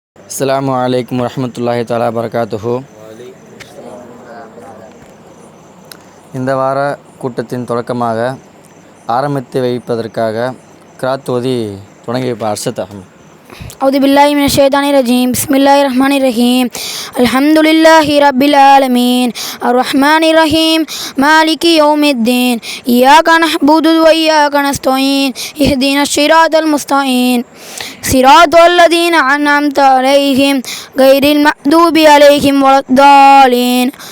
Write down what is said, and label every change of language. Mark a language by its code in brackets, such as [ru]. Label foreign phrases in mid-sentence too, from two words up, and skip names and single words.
[ar] السلام عليكم ورحمة الله تعالى وبركاته. [ta] இந்த வார கூட்டத்தின் தொடக்கமாக ஆரம்பித்து வைப்பதற்காக கிராத் ஓதி தொடங்கி வைப்பார் அர்ஷத் அஹமத். [ar] أعوذ بالله من الشيطان الرجيم بسم الله الرحمن الرحيم الحمد لله رب العالمين الرحمن الرحيم مالك يوم الدين إياك نعبد وإياك نستعين اهدنا الصراط المستقيم صراط الذين أنعمت عليهم غير المغضوب عليهم ولا الضالين